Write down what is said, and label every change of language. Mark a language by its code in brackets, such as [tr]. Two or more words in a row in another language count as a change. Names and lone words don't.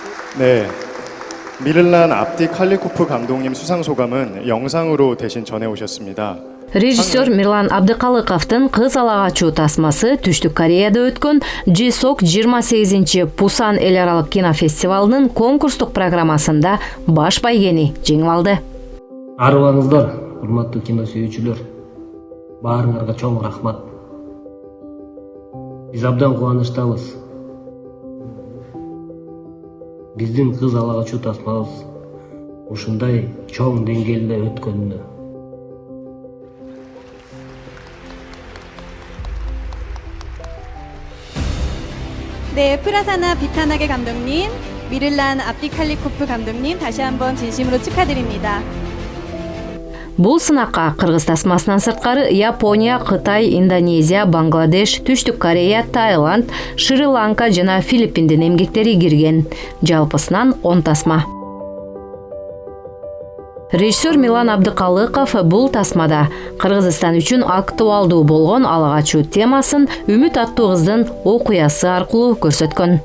[ko] 네, 미를란 압디 칼리코프 감독님 수상 소감은 영상으로 대신 전해오셨습니다. [ky] Режиссер Мирлан Абдыкалыковдун «Кыз ала качуу» тасмасы Түштүк Кореяда өткөн G-SOC 28 Пусан эл аралык кинофестивалынын конкурстук программасында баш байгени жеңип алды. Арыбаңыздар, урматтуу кино сүйүүчүлөр. Баарыңарга чоң рахмат. Биз абдан кубанычтабыз. Биздин «Кыз ала качуу» тасмабыз ушундай чоң деңгээлде өткөнүнө. [ko] 네, 프라사나 비타나게 감독님, 미를란 압디칼리코프 감독님 다시 한번 진심으로 축하드립니다. [ky] Бул сынакка кыргыз тасмасынан сырткары Япония, Кытай, Индонезия, Бангладеш, Түштүк Корея, Таиланд, Шри-Ланка жана Филиппиндин эмгектери кирген. Жалпысынан 10 тасма. Режиссер Мирлан Абдыкалыков бул тасмада Кыргызстан үчүн актуалдуу болгон ала качуу темасын Үмүт аттуу кыздын окуясы аркылуу көрсөткөн.